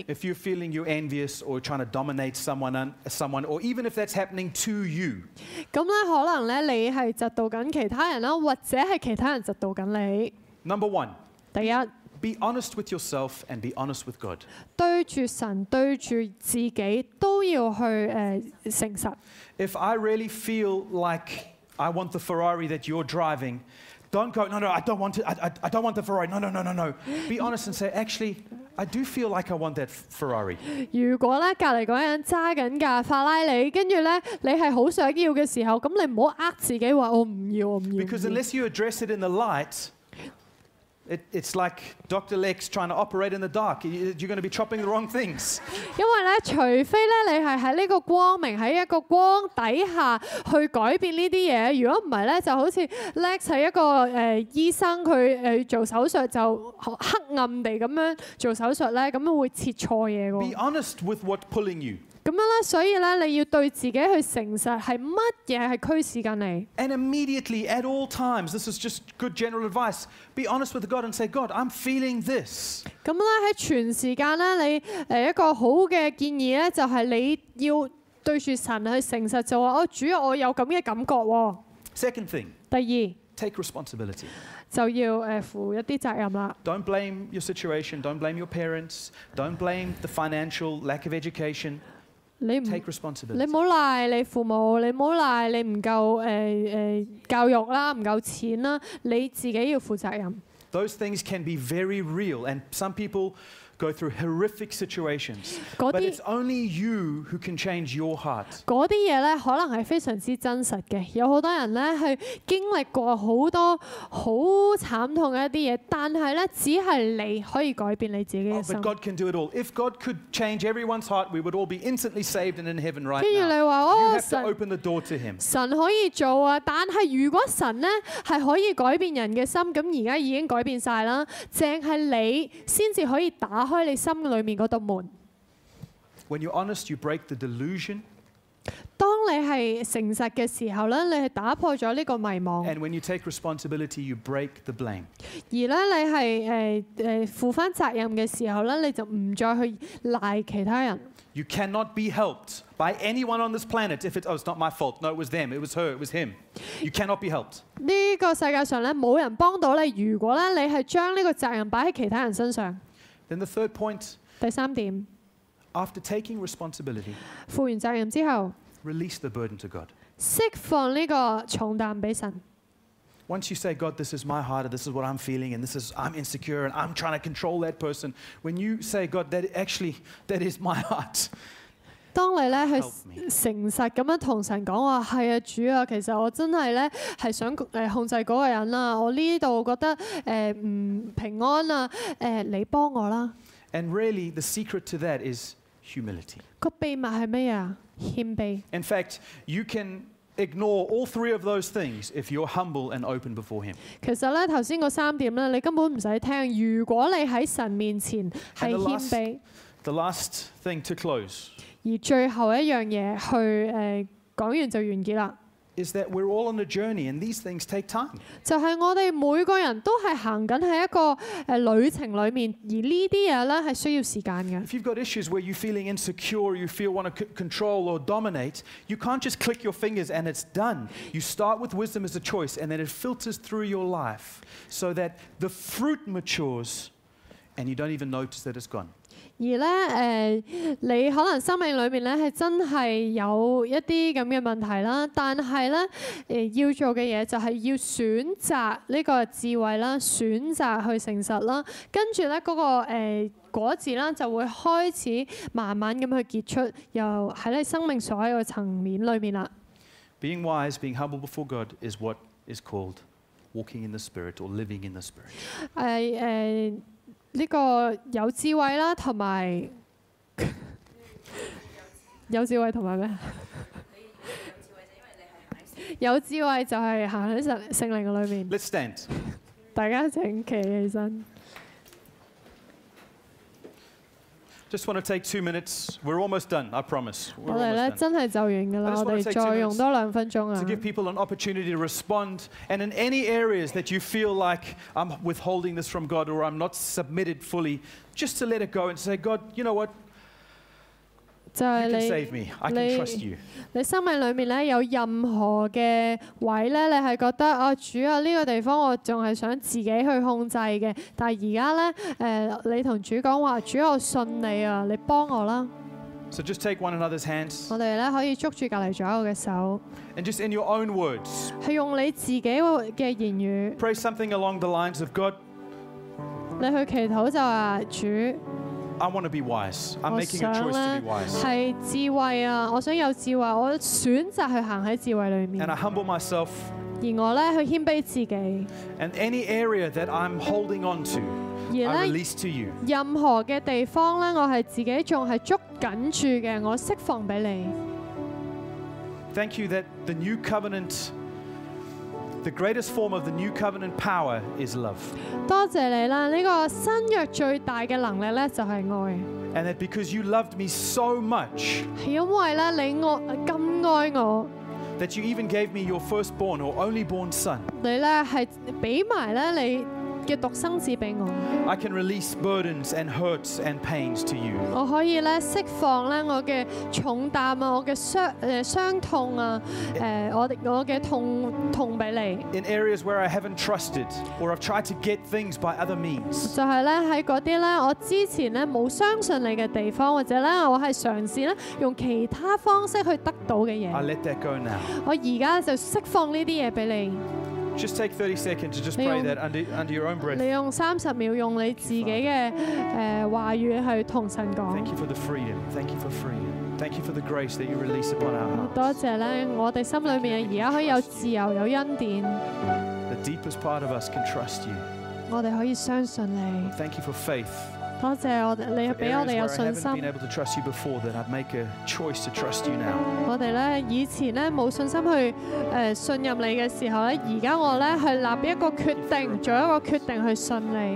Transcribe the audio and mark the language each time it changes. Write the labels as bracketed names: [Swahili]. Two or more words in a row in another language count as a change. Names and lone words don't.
[English] If you're feeling you're envious or trying to dominate someone, or even if that's happening to you, [Cantonese] 咁咧可能咧你係嫉妒緊其他人啦，或者係其他人嫉妒緊你。 [English] number 1, [Cantonese] 第一， [English] be honest with yourself and be honest with God. [Cantonese] 對住神、對住自己都要去誠實。 [English] If I really feel like I want the Ferrari that you're driving, don't go, no, I don't want it. I don't want the Ferrari. No. Be honest and say, actually, I do feel like I want that Ferrari. [Cantonese] 如果咧隔離嗰個人揸緊架法拉利，跟住咧你係好想要嘅時候，咁你唔好自己話我唔要，我唔要。 [English] Because unless you address it in the light, it's like Dr. Lex trying to operate in the dark. You're going to be chopping the wrong things. [Cantonese] 因為咧，除非咧你係喺呢個光明喺一個光底下去改變呢啲嘢，如果唔係咧，就好似 Lex 係一個醫生，佢做手術就黑暗地咁樣做手術咧，咁樣會切錯嘢㗎。 [English] Be honest with what's pulling you. [Cantonese] 咁樣咧，所以咧你要對自己去誠實，係乜嘢係驅使緊你？ [English] And immediately, at all times, this is just good general advice. Be honest with God and say, God, I'm feeling this. [Cantonese] 咁咧喺全時間咧，你一個好嘅建議咧，就係你要對住神去誠實，就話：主啊，我有咁嘅感覺喎。 [English] Second thing, [Cantonese] 第二 [English] take responsibility. [Cantonese] 就要負一啲責任啦。 [English] Don't blame your situation. Don't blame your parents. Don't blame the financial lack of education. [Cantonese] 你唔 [English] Take responsibility. [Cantonese] 你唔好賴你父母，你唔好賴你唔夠教育啦，唔夠錢啦，你自己要負責任。 [English] Those things can be very real, and some people go through horrific situations. But it's only you who can change your heart. [Cantonese] 嗰啲嘢咧，可能係非常之真實嘅。有好多人咧去經歷過好多好慘痛嘅一啲嘢，但係咧只係你可以改變你自己嘅 [English] But [Cantonese] 心。 [English] God can do it all. If God could change everyone's heart, we would all be instantly saved and in heaven right [Cantonese] 跟住 [English] now. [Cantonese] 你話 [English] You have to [Cantonese] 神 [English] open the door to Him. [Cantonese] 神可以做啊，但係如果神咧係可以改變人嘅心，咁而家已經改變晒啦，淨係你先至可以打開你心裏面嗰道門。 [English] When you're honest, you break the delusion. [Cantonese] 當你係誠實嘅時候咧，你係打破咗呢個迷惘。 [English] And when you take responsibility, you break the blame. [Cantonese] 而咧你係負翻責任嘅時候咧，你就唔再去賴其他人。 [English] You cannot be helped by anyone on this planet if it's not my fault. No, it was them, it was her, it was him. You cannot be helped. [Cantonese] 呢個世界上咧冇人幫到你，如果咧你係將呢個責任擺喺其他人身上。 [English] Then the third point, [Cantonese] 第3點， [English] after taking responsibility, [Cantonese] 負完責任之後， [English] release the burden to God. [Cantonese] 釋放呢個重擔俾神。 [English] Once you say, God, this is my heart, and this is what I'm feeling, and I'm insecure, and I'm trying to control that person. When you say, God, that is my heart. [Cantonese] 當你咧去 [English] Help me. [Cantonese] 誠實咁樣同神講話，係啊，主啊，其實我真係咧係想控制嗰個人啦，我呢度覺得唔平安啊，你幫我啦。 [English] And really, the secret to that is humility. [Cantonese] 個秘密係咩啊？謙卑。 [English] In fact, you can ignore all 3 of those things if you're humble and open before Him. [Cantonese] 其實咧頭先嗰3點咧，你根本唔使聽。如果你喺神面前係謙卑， [English] The last thing to close [Cantonese] 而最後一樣嘢去講完就完結啦。 [English] is that we're all on a journey, and these things take time. [Cantonese] 就係我哋每個人都係行緊喺一個旅程裏面，而呢啲嘢咧係需要時間嘅。 [English] If you've got issues where you're feeling insecure, you feel want to control or dominate, you can't just click your fingers and it's done. You start with wisdom as a choice, and then it filters through your life so that the fruit matures and you don't even notice that it's gone. [Cantonese] 而咧你可能生命裏面咧係真係有一啲咁嘅問題啦，但係咧要做嘅嘢就係要選擇呢個智慧啦，選擇去誠實啦，跟住咧嗰個果子啦就會開始慢慢咁去結出，又喺你生命所有嘅層面裏面啦。 [English] Being wise, being humble before God is what is called walking in the Spirit or living in the Spirit. [Cantonese] 呢個有智慧啦，同埋有智慧同埋咩？有智慧就係行喺聖靈嘅裏面。 [English] Let's stand. [Cantonese] 大家請企起身。 [English] Just want to take 2 minutes. We're almost done, I promise. [Cantonese] 我哋咧真係就完㗎啦，我哋再用多2分鐘啊。 [English] To give people an opportunity to respond, and in any areas that you feel like I'm withholding this from God or I'm not submitted fully, just to let it go and say, God, you know what? [Cantonese] 就係 [English] You can save me. I can trust you. [Cantonese] 你生命裏面咧有任何嘅位咧，你係覺得啊主啊呢個地方我仲係想自己去控制嘅，但係而家咧你同主講話，主我信你啊，你幫我啦。 [English] So just take one another's hands. [Cantonese] 我哋咧可以捉住隔離左右嘅手。 [English] And just in your own words. [Cantonese] 係用你自己嘅言語。 [English] Pray something along the lines of God. [Cantonese] 你去祈禱就話主。 [English] I want to be wise. I'm making a choice to be wise. [Cantonese] 係智慧啊！我想有智慧，我選擇去行喺智慧裏面。 [English] And I humble myself. [Cantonese] 而我咧去謙卑自己。 [English] And any area that I'm holding on to, I release to you. [Cantonese] 任何嘅地方咧，我係自己仲係捉緊住嘅，我釋放俾你。 [English] Thank you that the new covenant.The greatest form of the new covenant power is love. [Cantonese] 多謝你啦！呢個新約最大嘅能力咧就係愛。 [English] And that because you loved me so much, [Cantonese] 係因為咧你咁愛我 [English] that you even gave me your firstborn or only born son. [Cantonese] 你咧係俾埋咧你嘅獨生子俾我。 [English] I can release burdens and hurts and pains to you. [Cantonese] 我可以咧釋放咧我嘅重擔啊，我嘅傷痛啊，我嘅痛俾你。 [English] In areas where I haven't trusted or I've tried to get things by other means. [Cantonese] 就係咧喺嗰啲咧我之前咧冇相信你嘅地方，或者咧我係嘗試咧用其他方式去得到嘅嘢。 [English] I let that go now. [Cantonese] 我而家就釋放呢啲嘢俾你。 [English] Just take 30 seconds to just pray that under your own breath. [Cantonese] 你用30秒用你自己嘅話語去同神講。 [English] Thank you for the freedom. Thank you for freedom. Thank you for the grace that you release upon our hearts. [Cantonese] 多謝咧，我哋心裏面而家可以有自由，有恩典。 [English] The deepest part of us can trust you. [Cantonese] 我哋可以相信你。 [English] Thank you for faith. [Cantonese] 多謝我哋，你俾我哋有信心。我哋咧以前咧冇信心去信任你嘅時候咧，而家我咧去立一個決定，做一個決定去信你。